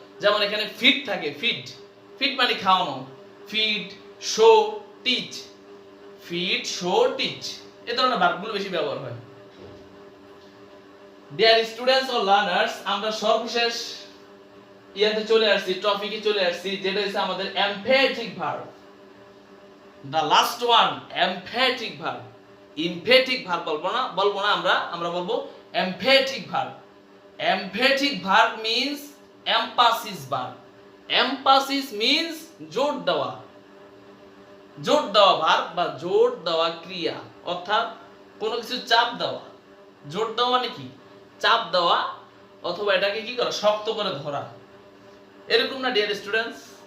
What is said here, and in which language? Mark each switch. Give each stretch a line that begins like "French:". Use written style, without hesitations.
Bangla: যেমন এখানে ফিড থাকে, ফিড, ফিড মানে খাওয়ানো, feed, show, teach, feed, show, teach, এই ধরনের ভার্বগুলো বেশি ব্যবহার হয়। ডিয়ার স্টুডেন্টস অর লার্নার্স, আমরা সর্বশেষ ইয়াতে চলে আসছি, টপিকে চলে আসছি, যেটা হচ্ছে আমাদের emphatic verb.
English: the last one emphatic verb, emphatic verb
Bangla: বলবো না আমরা বলবো
English: emphatic verb. Emphatic verb means emphasis verb.
Bangla: Emphasis means জোর দেওয়া, জোর দেওয়া ভার্ব বা জোর দেওয়া ক্রিয়া, অর্থাৎ কোনো কিছু চাপ দেওয়া। জোর দেওয়া মানে কি? চাপ দেওয়া, অথবা এটাকে কি করা? শক্ত করে ধরা, এরকম না ডিয়ার স্টুডেন্টস?